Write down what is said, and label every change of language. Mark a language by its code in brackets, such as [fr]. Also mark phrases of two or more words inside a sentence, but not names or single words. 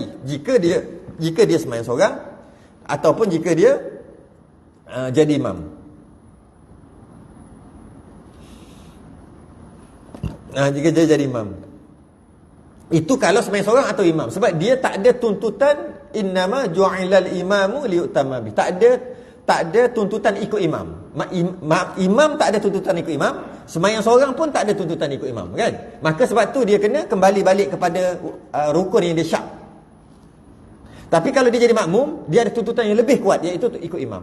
[ms] Jika dia sembahyang seorang ataupun jika dia jadi imam. Jika dia jadi imam. Itu kalau sembahyang seorang atau imam. Sebab dia tak ada tuntutan [ar] إنما جعل الإمام ليؤتم به. [ms] Tak ada tuntutan ikut imam. Imam tak ada tuntutan ikut imam. Sembahyang seorang pun tak ada tuntutan ikut imam, kan? Maka sebab tu dia kena kembali balik kepada rukun yang dia syak. Tapi kalau dia jadi makmum, dia ada tuntutan yang lebih kuat, iaitu ikut imam.